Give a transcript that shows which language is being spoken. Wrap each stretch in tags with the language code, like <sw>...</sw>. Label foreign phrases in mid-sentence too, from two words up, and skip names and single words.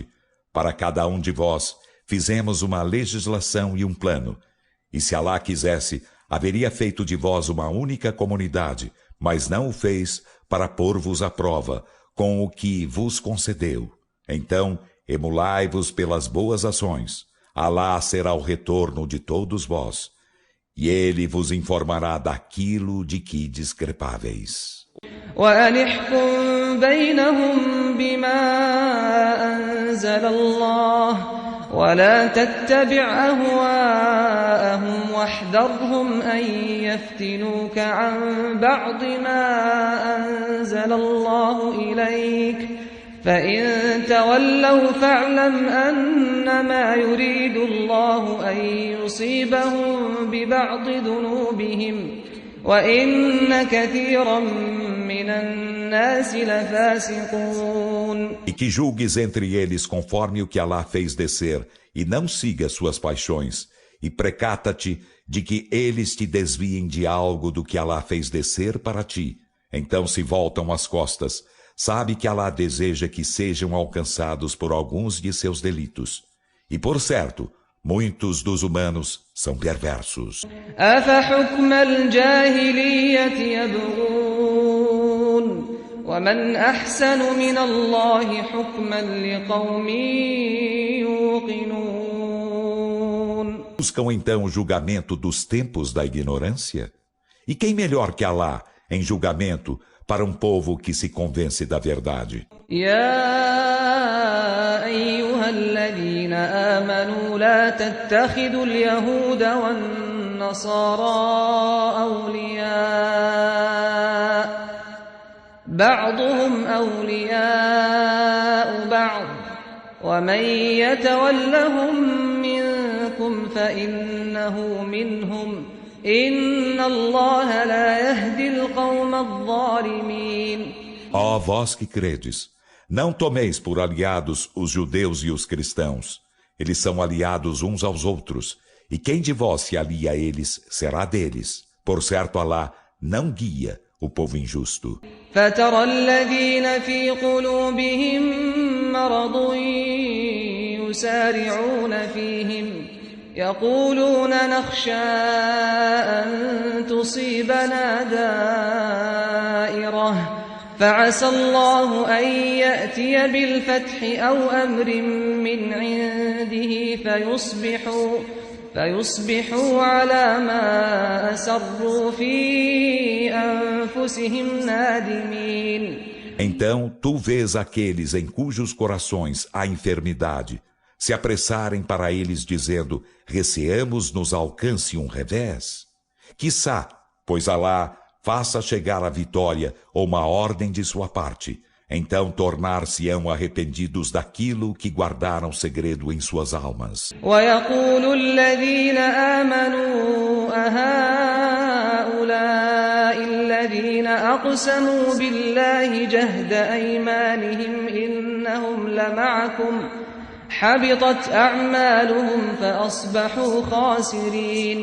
<pt>Para cada um de vós, fizemos uma legislação e um plano, e se Alá quisesse, haveria feito de vós uma única comunidade, mas não o fez para pôr-vos à prova com o que vos concedeu. Então, emulai-vos pelas boas ações. Alá será o retorno de todos vós, e Ele vos informará daquilo de que discrepáveis.</pt> <ar>وَأَنِحْكُمْ بَيْنَهُمْ بِمَا أَنزَلَ اللَّهُ وَلَا تَتَّبِعْ أَهْوَاءَهُمْ وَاحْذَرْهُمْ أَن يَفْتِنُوكَ عَن بَعْضِ مَا أَنزَلَ اللَّهُ إِلَيْكَ فَإِن تَوَلَّوْا فَاعْلَمْ أَنَّمَا يُرِيدُ اللَّهُ أَن يُصِيبَهُم بِبَعْضِ ذُنُوبِهِمْ وَإِنَّ كَثِيرًا مِّنَ النَّاسِ لَفَاسِقُونَ.</ar> <pt>E que julgues entre eles conforme o que Alá fez descer, e não siga suas paixões, e precata-te de que eles te desviem de algo do que Alá fez descer para ti. Então se voltam as costas. Sabe que Alá deseja que sejam alcançados por alguns de seus delitos. E por certo, muitos dos humanos são perversos.</pt> <ar>أَفَحُكْمَ الْجَاهِلِيَّةِ يَبْغُونَ ومن أحسن من الله حكما لقوم يوقنون.</ar> <pt>Buscam então o julgamento dos tempos da ignorância? E quem melhor que Alá em julgamento para um povo que se convence da verdade?</pt> <ar>يا أيها الذين آمنوا لا تتخذوا اليهود والنصارى أولياء بعضهم أولياء بعض ومن يتولهم منكم فإنه منهم إن الله لا يهدي القوم الظالمين.</ar> <pt>Ó vós que credes, não tomeis por aliados os judeus e os cristãos. Eles são aliados uns aos outros, e quem de vós se alia a eles será deles. Por certo, Alá não guia o povo injusto.</pt> <ar>فترى الذين في قلوبهم مرض يسارعون فيهم يقولون نخشى أن تصيبنا دائرة فعسى الله أن يأتي بالفتح أو أمر من عنده فيصبحوا على ما أسروا في أنفسهم نادمين.</ar> <pt>Então tu vês aqueles em cujos corações há enfermidade se apressarem para eles dizendo: receamos nos alcance um revés. Quiçá, pois Alá faça chegar a vitória ou uma ordem de sua parte, então tornar-se-ão arrependidos daquilo que guardaram segredo em suas almas.</pt> <ar>ويقول الذين آمنوا أهؤلاء الذين أقسموا بالله جهد أيمانهم إنهم لمعكم حبطت أعمالهم فأصبحوا خاسرين.</ar>